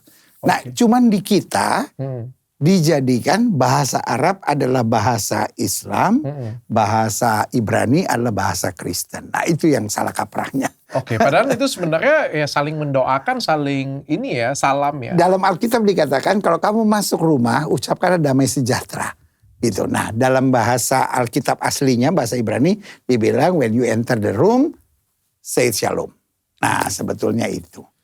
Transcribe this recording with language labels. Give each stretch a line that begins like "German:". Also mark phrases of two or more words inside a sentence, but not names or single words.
Indonesian: Nah, cuman di kita dijadikan bahasa Arab adalah bahasa Islam, bahasa Ibrani adalah bahasa Kristen. Nah, itu yang salah kaprahnya. Oke, padahal itu sebenarnya ya saling mendoakan, saling ini ya, salam ya. Dalam Alkitab dikatakan kalau kamu masuk rumah, ucapkan damai sejahtera. Gitu. Nah, dalam bahasa Alkitab aslinya, bahasa Ibrani, dibilang
English: when you enter the room, say shalom.
Indonesian: Nah, sebetulnya itu.